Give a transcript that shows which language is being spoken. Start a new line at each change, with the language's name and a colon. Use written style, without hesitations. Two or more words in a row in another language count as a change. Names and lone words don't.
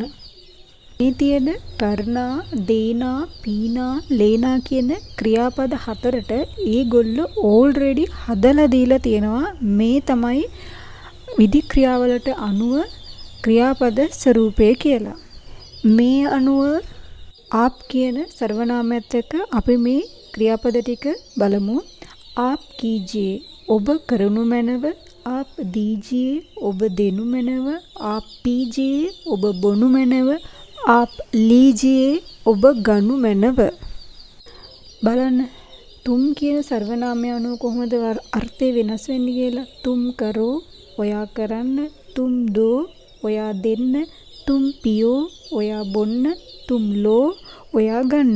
Sinhala: මේ තියෙන
Hindi: करना, देना, पीना, लेना
Sinhala: කියන ක්‍රියාපද හතරට ඒගොල්ලෝ ඕල්රෙඩි හදලා දීලා තියෙනවා. මේ තමයි විධික්‍රියාවලට අනුව ක්‍රියාපද ස්වරූපය කියලා. මේ අනුව ආප් කියන සර්වනාමයත් එක්ක අපි මේ ක්‍රියාපද ටික බලමු.
Hindi: आप कीजिए
Sinhala: ඔබ කරනු මැනව.
Hindi: आप दीजिए
Sinhala: ඔබ දෙනු මැනව.
Hindi: आप पीजिए
Sinhala: ඔබ බොනු මැනව.
Hindi: आप लीजिए
Sinhala: ඔබ ගනු මැනව. බලන්න තුම් කියන සර්වනාමය අනුව කොහොමද අර්ථය වෙනස් වෙන්නේ කියලා.
Hindi: तुम करो,
Sinhala: ඔයා කරන්න,
Hindi: तुम दो
Sinhala: ඔයා දෙන්න,
Hindi: तुम पियो
Sinhala: ඔයා බොන්න,
Hindi: तुम लो
Sinhala: ඔයා ගන්න.